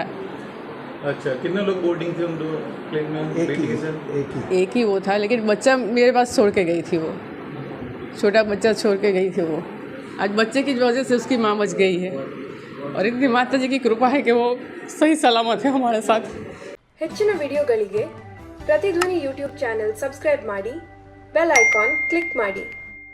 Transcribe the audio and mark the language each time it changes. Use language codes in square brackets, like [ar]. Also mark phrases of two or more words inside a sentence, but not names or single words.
[hi] अच्छा, कितने लोग बोर्डिंग थे उन दो प्लेन में? बेटी के साथ एक ही वो था, लेकिन बच्चा मेरे पास छोड़ के गई थी। वो छोटा बच्चा छोड़ के गई थी वो। आज बच्चे की वजह से उसकी माँ बच गई है और इतनी माता जी की कृपा है कि वो सही सलामत है हमारे साथ। [kn] ಹೆಚ್ಚಿನ ವಿಡಿಯೋಗಳಿಗೆ ಪ್ರತಿಧ್ವನಿ [en] YouTube channel [kn] ಸಬ್ಸ್ಕ್ರೈಬ್ ಮಾಡಿ, [en] bell icon [kn] ಕ್ಲಿಕ್ ಮಾಡಿ।